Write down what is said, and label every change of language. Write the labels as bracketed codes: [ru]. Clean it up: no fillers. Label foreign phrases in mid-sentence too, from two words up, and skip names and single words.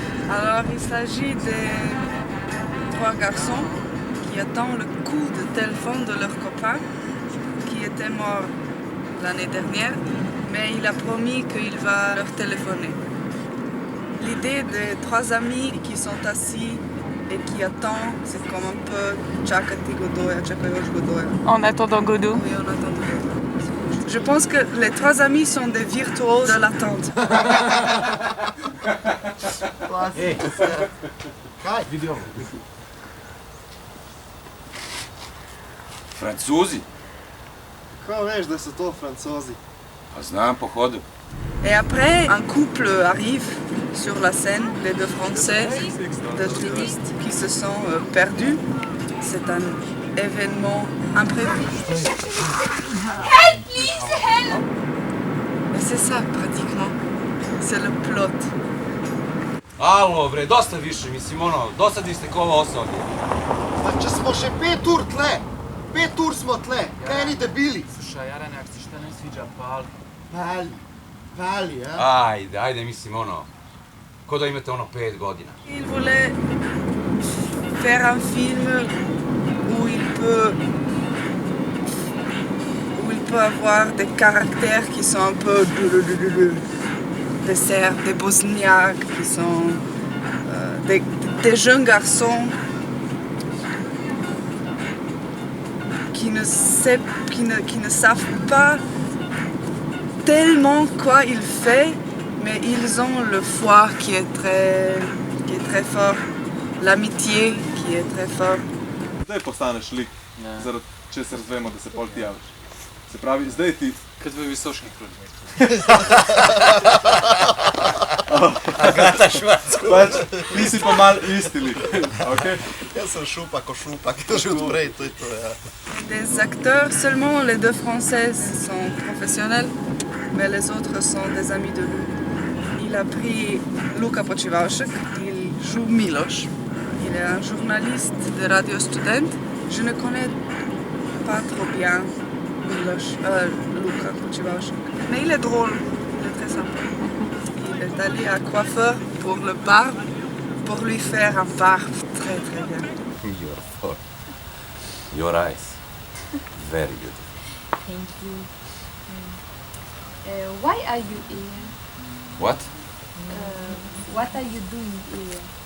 [fr] Alors, il s'agit de 3 garçons qui attendent le coup de téléphone de leur copain qui était mort l'année dernière, mais il a promis qu'il va leur téléphoner. L'idée des 3 amis qui sont assis et qui attendent, c'est comme un peu Čakati Godoja, Čakajoš Godoja. En attendant Godot. Oui, en attendant Godot. Je pense que les 3 amis sont des virtuoses de l'attente. [sr] Hey. Kaj? Vidio. Francuzi? [sl] Kako veš, da so to Francozi? [sr] Pa znam po hodu. [fr] Et après, un couple arrive sur la scène, les 2 Français, 2 touristes qui se sont perdus. C'est un événement imprévu. [en] Help, please, help! [fr] Et c'est ça, pratiquement. C'est le plot. [sr] Alo bre, dosta više, mislim dosadni ste ko ovo osoblje. [sl] Pa če smo še 5 ur tle, 5 ur smo tle, kaj ni debili? [sr] Slušaj, Jarane, ako se šta ne sviđa, pali. Pali, a? Ajde, mislim ko da imate 5 godina. [fr] Il voulait faire un film où il peut avoir des caractères qui sont un peu des Serbes, des Bosniaques, qui sont des jeunes garçons qui ne savent pas tellement quoi il fait, mais ils ont le foi qui est très fort, l'amitié qui est très fort. [sl] Zdaj postaneš lik, zaradi česar zvemo, da se pol ti javiš. Se pravi, zdaj ti... Kad tvoj visošni krudi. Agata Švarc. Pač, ti si pa mal isti lik, okej? Jaz sem šupak, že odprej, to je to, ja. [fr] Des acteurs, seulement les 2 Français sont professionnels, mais les autres sont des amis de lui. Il a pris Luka Počivavšek, il joue Miloš. Il est un journaliste de Radio Student. Je ne connais pas trop bien Luka Počivavšek, mais il est drôle, il est très sympa. Il est allé à coiffeur pour le barbe, pour lui faire un barbe très très bien. [en] Your fault. Your eyes. Very good. Thank you. Why are you here? What? What are you doing here?